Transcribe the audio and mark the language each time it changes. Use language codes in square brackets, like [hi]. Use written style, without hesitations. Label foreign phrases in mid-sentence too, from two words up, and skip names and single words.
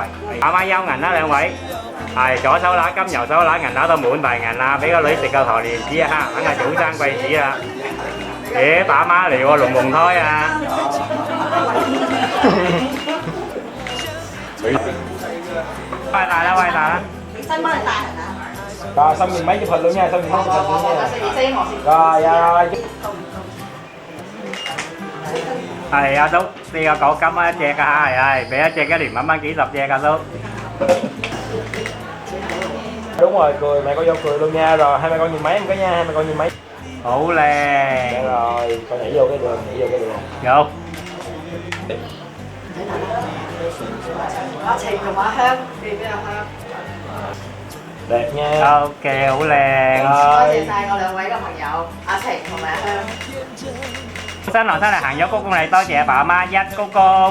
[yue] 阿媽休銀啦兩位，係左手揦金，右手揦銀，揦到滿大銀啦！俾個女食個糖蓮子啊，梗係早生貴子啦！咦，爸媽嚟喎，龍鳳胎啊！喂大啦，喂大啦！你新幫你大人啊 [vi] Rồi xong mình mấy chụp hình luôn nha, xong mình mấy chụp hình luôn nha. Rồi, [yue] 係阿叔，呢個果金一隻啊，係俾一隻一年蚊蚊幾十隻阿叔。 [vi] đúng rồi, cười mẹ con vô cười luôn nha. Rồi hai mẹ con nhìn máy em cái nha, hai mẹ con nhìn máy. [yue] 好靚。 [vi] Rồi, con nhảy vô cái đường, nhảy vô cái đường. [yue] 有。阿晴同阿香，你邊阿香 [vi] ？Đẹp nha. [yue] OK， 好靚。多謝晒我兩位嘅朋友，阿晴同埋阿香。新郎新娘行咗鞠躬禮，多謝阿爸阿媽一鞠躬。